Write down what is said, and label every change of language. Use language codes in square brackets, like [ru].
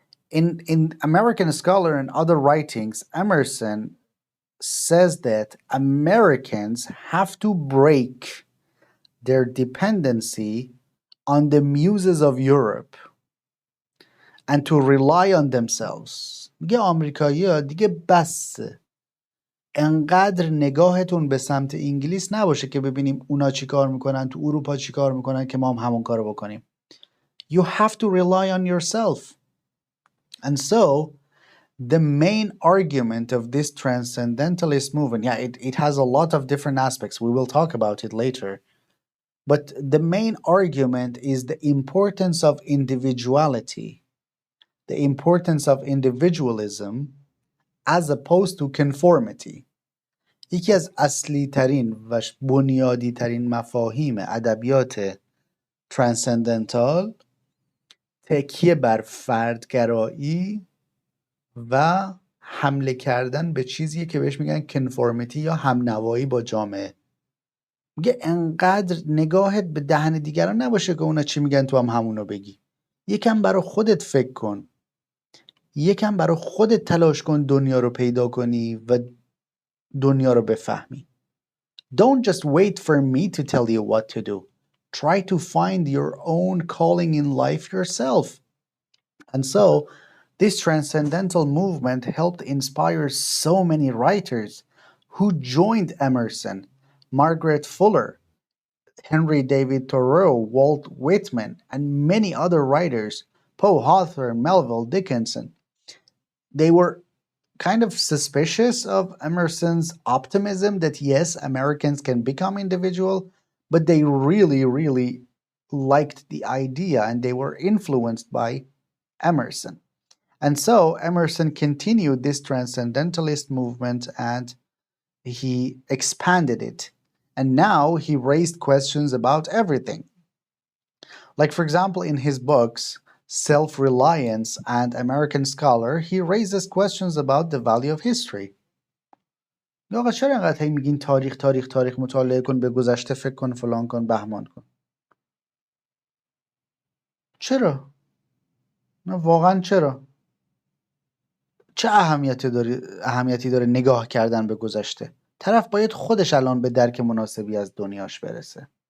[en] In American Scholar and other writings, Emerson says that Americans have to break their dependency on the muses of Europe and to rely on themselves. [fa] میگه آمریکایی‌ها دیگه بسه. انقدر نگاهتون به سمت انگلیس نباشه که ببینیم اونا چی کار میکنن، تو اروپا چی کار میکنن که ما هم همون کارو بکنیم. [en] You have to rely on yourself. And so the main argument of this transcendentalist movement, it has a lot of different aspects. We will talk about it later. But the main argument is the importance of individuality, the importance of individualism as opposed to conformity. [fa] یکی از اصلی ترین و بنیادی ترین مفاهیم ادبیات ترانسندنتال تکیه بر فردگرایی و حمله کردن به چیزی که بهش میگن کنفورمیتی یا همنوایی با جامعه. میگه انقدر نگاهت به دهن دیگران نباشه که اونا چی میگن تو هم همونو بگی. یکم برا خودت فکر کن، یکم برا خودت تلاش کن دنیا رو پیدا کنی و دنیا رو بفهمی. [en] Don't just wait for me to tell you what to do. Try to find your own calling in life yourself. And so, this transcendental movement helped inspire so many writers who joined Emerson, Margaret Fuller, Henry David Thoreau, Walt Whitman, and many other writers, Poe Hawthorne, Melville Dickinson. They were kind of suspicious of Emerson's optimism that yes, Americans can become individual, but they really, really liked the idea and they were influenced by Emerson. And so Emerson continued this transcendentalist movement and he expanded it. And now he raised questions about everything. Like, for example, in his books, Self-Reliance and American Scholar, he raises questions about the value of history. [fa] آقا چرا اینقدر میگین تاریخ تاریخ تاریخ مطالعه کن، به گذشته فکر کن، فلان کن، بهمان کن؟ چرا؟ نه واقعا چرا؟ چه اهمیتی داره نگاه کردن به گذشته؟ طرف باید خودش الان به درک مناسبی از دنیاش برسه.